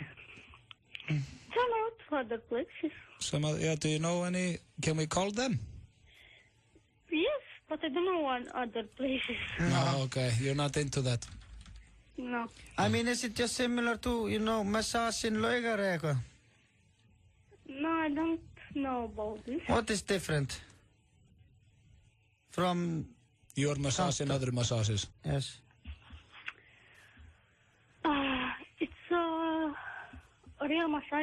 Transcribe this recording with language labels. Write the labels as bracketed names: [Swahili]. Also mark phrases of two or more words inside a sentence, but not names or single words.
[English] Some other places. Do you know any? Can we call them? Yes, but I don't know other places. No, okay. You're not into that. No. I mean, is it just similar to, massage in Laugar [Icelandic] eða eitthvað? [English] No, I don't know about this. What is different from your massage and other massages? Yes. It's a real massage.